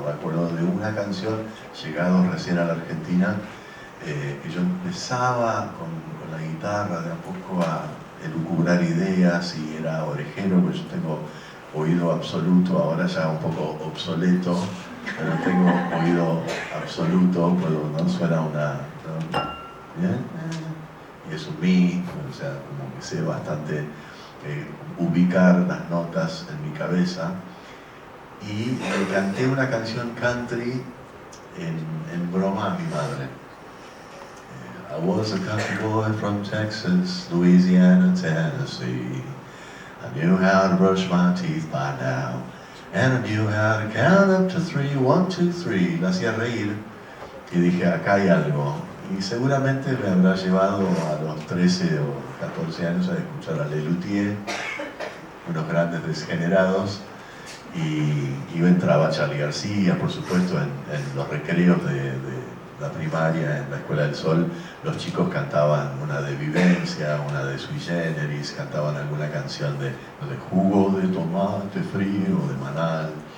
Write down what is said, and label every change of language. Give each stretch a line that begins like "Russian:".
Spanish: Me acuerdo de una canción, llegado recién a la Argentina, que yo empezaba con la guitarra de a poco a elucubrar ideas y era orejero, porque yo tengo oído absoluto, ahora ya un poco obsoleto, pero tengo oído absoluto, ¿no? Suena una... ¿Bien? Y es un mi, o sea, como que sé bastante ubicar las notas en mi cabeza. Y le canté una canción country en broma a mi madre.
English: I was a country boy from Texas, Louisiana, Tennessee. I knew how to brush my teeth by now, and I knew how to count up to 3, 1, 2, 3.
Spanish: La hacía reír y dije, acá hay algo. Y seguramente me habrá llevado a los 13 o 14 años a escuchar a Lelutier, unos grandes degenerados, y entraba Charly García, por supuesto, en los recreos de la primaria, en la Escuela del Sol, los chicos cantaban una de Vivencia, una de Sui Generis, cantaban alguna canción de Jugo de Tomate Frío, de Manal.